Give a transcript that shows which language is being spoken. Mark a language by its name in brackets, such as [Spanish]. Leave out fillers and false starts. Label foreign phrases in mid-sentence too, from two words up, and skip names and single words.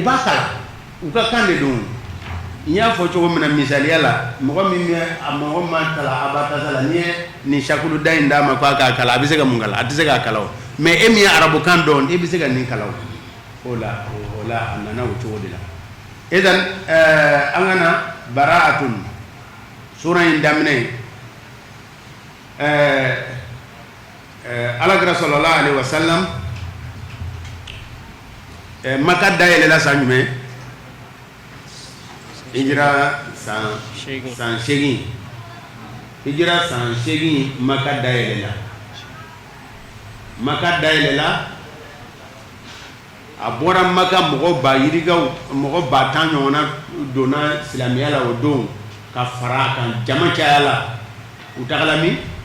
[Bambara] b'a kalan u ka kan de don n y'a fɔ cogo min na misaliya la mɔgɔ min bɛ a mɔgɔ ma kalan abatasa la n'i ye nin sakulu da in d'a ma k'a k'a kalan a bɛ se ka mun kalan a tɛ se k'a kalan o mais e min ye arabukan dɔn e bɛ se ka nin kalan o la a nana o cogo de la idan an ka na bara'atun sura in daminɛ alakira [Arabic] sallallahu alaihi wasallam [Bambara] Maka dayɛlɛla san jumɛn hijira san 8 hijira san 8 Maka dayɛlɛla a bɔra Maka mɔgɔ ba yirigaw mɔgɔ ba 10 ɲɔgɔnna donna silamɛya la o don ka fara kan jama caya la u tagala min